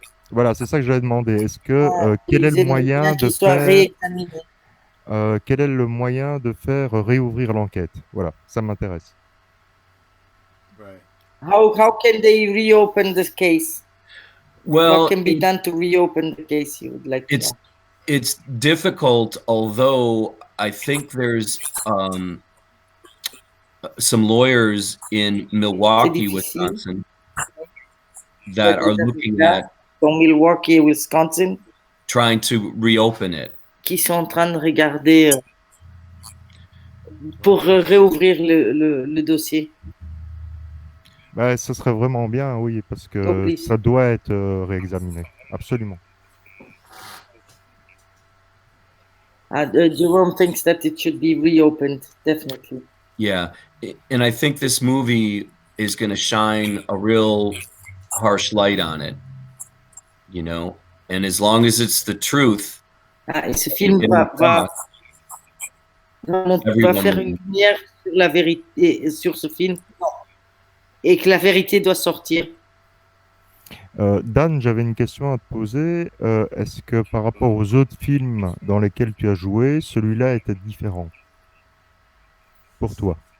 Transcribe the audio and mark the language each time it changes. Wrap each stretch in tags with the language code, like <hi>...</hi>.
<fr>Voilà, c'est ça que j'avais demandé. Est-ce que quel est le moyen de faire quel est le moyen de faire réouvrir l'enquête? Voilà, ça m'intéresse.</fr> <en>Right. How can they reopen this case? Well, what can be done to reopen the case? You would like to know. It's difficult, although I think there's some lawyers in Milwaukee, Wisconsin, that are looking at Milwaukee, Wisconsin, trying to reopen it.</en> <fr>Qui sont en train de regarder pour réouvrir le dossier. Bah, ce serait vraiment bien, oui, parce que ça doit être réexaminé, absolument.</fr> <en>Jerome thinks that it should be reopened, definitely. Yeah, and I think this movie is going to shine a real harsh light on it, you know, and as long as it's the truth.</en> <fr>Et ce film va On doit faire une lumière sur la vérité, sur ce film, et que la vérité doit sortir. Dan, j'avais une question à te poser. Est-ce que par rapport aux autres films dans lesquels tu as joué, celui-là était différent pour toi?</fr>